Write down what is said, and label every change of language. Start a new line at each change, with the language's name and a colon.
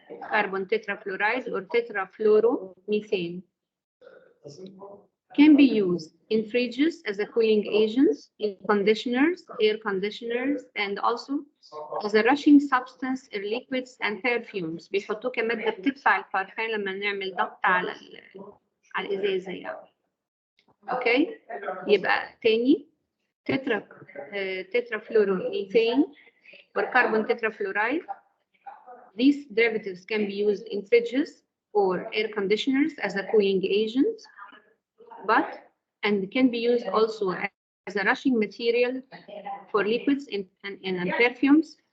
English: Carbon tetrafluoride or tetrafluoromethane can be used in fridges as a cooling agent, in conditioners, air conditioners, and also as a rushing substance in liquids and perfumes.
Arabic: بيحطوه كمادة بتدفع البارفان لما نعمل ضغط على الإزازة يعني. اوكي؟ يبقى تاني
English: tetrafluoromethane or carbon tetrafluoride. These derivatives can be used in fridges or air conditioners as a cooling agent, and can be used also as a rushing material for liquids and perfumes.